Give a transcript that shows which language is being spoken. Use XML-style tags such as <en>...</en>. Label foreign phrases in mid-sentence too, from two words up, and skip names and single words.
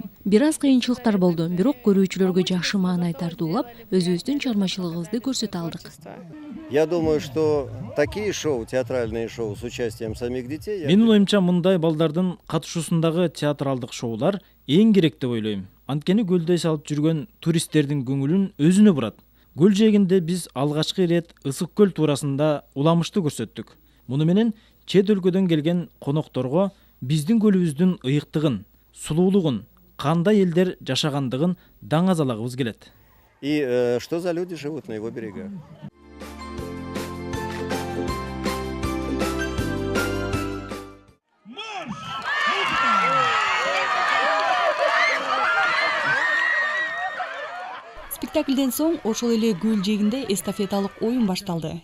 <ky>Бир аз кыйынчылыктар болду, бирок көрүүчүлөргө жакшы маанай тартуулап, өзүбүздүн чыгармачылыгыбызды көрсөтө алдык.</ky> <ru>Я думаю, что такие шоу, театральные шоу с участием самих детей...</ru> <ky>Менин оюмча мындай балдардын катышуусундагы театралдык шоулар эң керек деп ойлойм. Анткени көлдө эс алып жүргөн туристтердин көңүлүн өзүнө бурат. Көл жээгинде биз алгачкы ирет Ысык көл туурасында уламышты көрсөттүк. Муну менен чет өлкөдөн келген конокторго биздин көлүбүздүн ыйыктыгын, сулуулугун, кандай элдер жашагандыгын даңазалагыбыз келет.</ky> <ru>И что за люди живут на его берегах?</ru> <ky>Спектаклден соң ошол эле көл жээгинде эстафеталык оюн башталды.</ky>